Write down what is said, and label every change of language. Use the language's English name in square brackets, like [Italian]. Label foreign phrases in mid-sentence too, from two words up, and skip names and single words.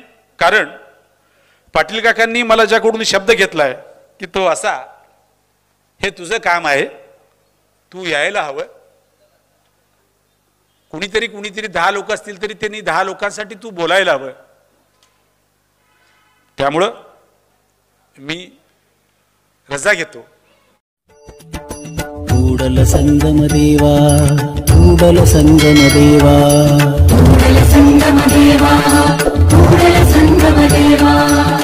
[Marathi] कारण पाटील काकांनी मला ज्याकडून शब्द घेतलाय की तो असा, हे तुझं काम आहे, तू यायला हवं. कुणीतरी 10 लोक असतील तरी त्यांनी 10 लोकांसाठी तू बोलायला हवं. त्यामुळं मी रजा घेतो. [Kannada] ಕೂಡಲ ಸಂಗಮ ದೇವಾ, ಕೂಡಲ ಸಂಗಮ ದೇವಾ, ಕೂಡಲ ಸಂಗಮ ದೇವಾ, ಕೂಡಲ ಸಂಗಮ ದೇವಾ.